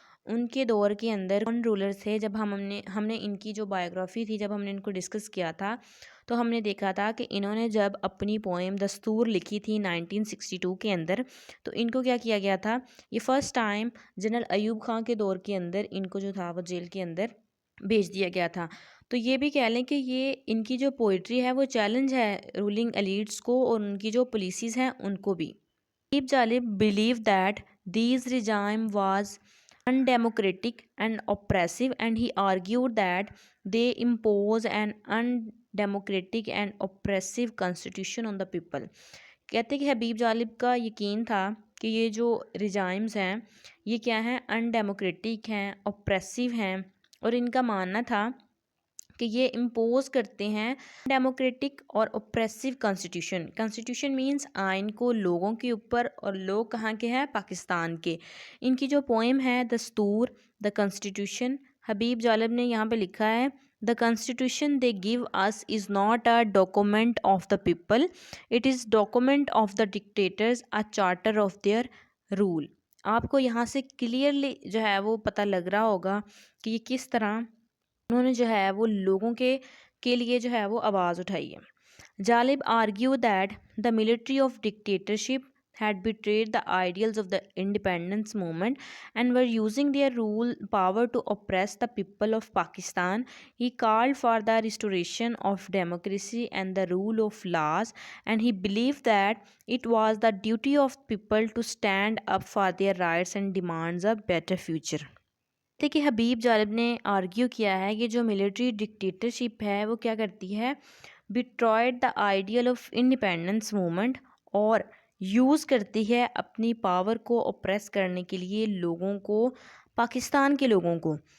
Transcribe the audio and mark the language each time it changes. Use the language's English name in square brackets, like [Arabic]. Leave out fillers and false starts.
[Urdu] ان کے دور کے اندر کون رولرز تھے۔ جب ہم نے ان کی جو بایوگرافی تھی، جب ہم نے ان کو ڈسکس کیا تھا تو ہم نے دیکھا تھا کہ انہوں نے جب اپنی پوئم دستور لکھی تھی 1962 کے اندر، تو ان کو کیا کیا گیا تھا، یہ first time general Ayub Khan کے دور کے اندر ان کو جو تھا وہ جیل کے اندر بھیج دیا گیا تھا۔ تو یہ بھی کہہ لیں کہ یہ ان کی جو پوئٹری ہے وہ چیلنج ہے رولنگ ایلیٹس کو اور ان کی جو پالیسیز ہیں ان کو بھی. [English] Habib Jalib believed that these regime was undemocratic and oppressive, and he argued that they impose an undemocratic and oppressive constitution on the people. [Urdu] کہتے کہ حبیب جالب کا یقین تھا کہ یہ جو ریجائمز ہیں یہ کیا ہیں، ان ڈیموکریٹک ہیں، اوپریسو ہیں، اور ان کا ماننا تھا کہ یہ امپوز کرتے ہیں ڈیموکریٹک اور اوپریسو کانسٹیٹیوشن مینس آئین کو لوگوں کے اوپر، اور لوگ کہاں کے ہیں، پاکستان کے. ان کی جو پوئم ہے دستور [English] the constitution, [Urdu] حبیب جالب نے یہاں پہ لکھا ہے [English] The constitution they gave us is not a document of the people, it is document of the dictators, a charter of their rule. [Urdu] آپ کو یہاں سے کلیئرلی جو ہے وہ پتہ لگ رہا ہوگا کہ یہ کس طرح انہوں نے جو ہے وہ لوگوں کے لیے جو ہے وہ آواز اٹھائی ہے. [English] Jalib argue that the military of dictatorship had betrayed the ideals of the independence movement and were using their rule power to oppress the people of Pakistan. He called for the restoration of democracy and the rule of laws, and he believed that it was the duty of people to stand up for their rights and demands a better future. [Urdu] کہ حبیب جالب نے argue کیا ہے کہ جو military dictatorship ہے وہ کیا کرتی ہے، بیٹرائڈ the ideal of independence movement, اور یوز کرتی ہے اپنی پاور کو اوپریس کرنے کے لیے لوگوں کو، پاکستان کے لوگوں کو.